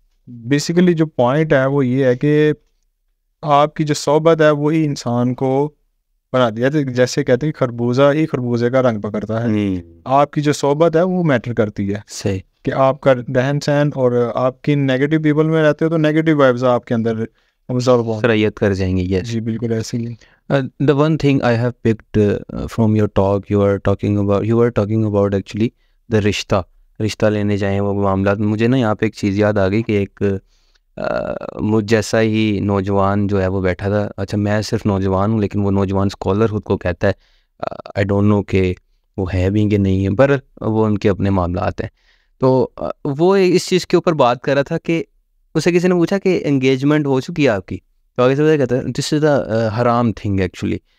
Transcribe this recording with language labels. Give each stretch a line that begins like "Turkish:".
Urdu: Basically جو point ہے وہ یہ ہے کہ آپ کی جو صحبت ہے وہی انسان کو بنا دیا. جیسے کہتے ہیں خربوزہ ہی خربوزے کا رنگ پکڑتا ہے. آپ کی جو صحبت ہے وہ میٹر کرتی ہے. صحیح. کہ آپ کا رہن سہن اور آپ کی نیگیٹو پیپل میں رہتے ہو تو نیگیٹو وائبز آپ کے اندر سرایت کر جائیں گی. یس جی بالکل ایسے ہی.
English: The one thing I have picked from your talk, you are talking about actually the
Urdu: رشتہ لینے جائیں وہ معاملات. مجھے نا یہاں پہ ایک چیز یاد آ گئی کہ ایک مجھ جیسا ہی نوجوان جو ہے وہ بیٹھا تھا. اچھا میں صرف نوجوان ہوں لیکن وہ نوجوان اسکالر خود کو کہتا ہے,
English: I don't know
Urdu: کہ وہ ہے بھی کہ نہیں ہے, پر وہ ان کے اپنے معاملات ہیں. تو وہ اس چیز کے اوپر بات کر رہا تھا کہ اسے کسی نے پوچھا کہ انگیجمنٹ ہو چکی ہے آپ کی, تو آگے سے کہتا ہے
English: This is the حرام thing actually.